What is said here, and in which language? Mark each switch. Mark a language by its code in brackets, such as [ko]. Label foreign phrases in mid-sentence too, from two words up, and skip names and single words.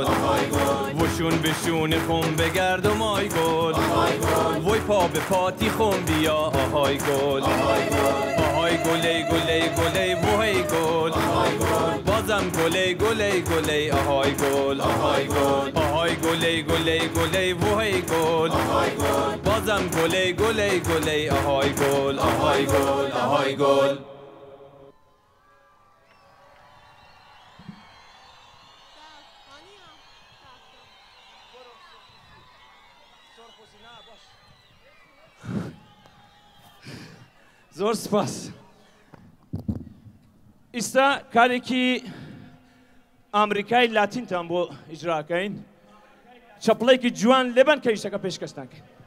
[fa] وشون بشون خم بگرد و مای گل وای پا به پاتی خم بیا آهای گل آهای گله گله گله وای گل بازم گله گله گله آهای گل آهای گله گله گله وای گل بازم گله گله گله آهای گل آهای گل آهای گل [ckb] زور سپاس ئێستا کارێکی ئامریکای لاتینتان بۆ ئیجراکەین چەپڵێکی جوان لێبن کە ئیشەکە پێشکەشتانکەین